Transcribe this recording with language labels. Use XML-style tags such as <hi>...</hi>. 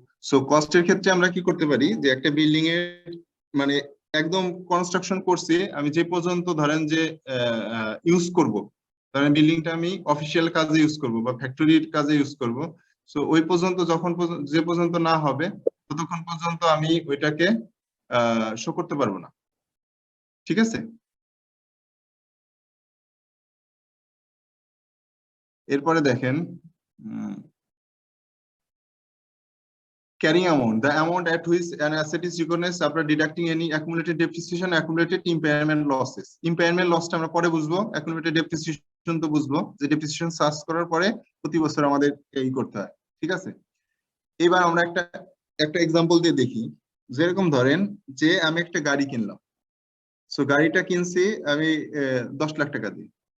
<bn>So কস্টের ক্ষেত্রে আমরা কি করতে পারি যে একটা বিল্ডিং এর মানে একদম কনস্ট্রাকশন করছি আমি যে পর্যন্ত ধরেন যে ইউজ করব, ধরেন বিল্ডিংটা আমি অফিসিয়াল কাজে ইউজ করব বা ফ্যাক্টরির কাজে ইউজ করব, সো ওই পর্যন্ত যে পর্যন্ত না হবে ততক্ষণ পর্যন্ত আমি ওইটাকে শো করতে পারবো না। ঠিক আছে, এরপরে দেখেন</bn> <en>carrying amount, the amount at which an asset is recognized after deducting any accumulated depreciation, accumulated impairment losses.</en> <bn>Impairment loss টা আমরা পরে বুঝবো, accumulated depreciation তো বুঝবো যে depreciation সার্চ করার পরে প্রতি বছর আমাদের এই করতে হয়। ঠিক আছে, এবার আমরা একটা এক্সাম্পল দিয়ে দেখি। যেরকম ধরেন যে আমি একটা গাড়ি কিনলাম, সো গাড়িটা কিনছি আমি 10 লাখ টাকা দিয়ে।</bn>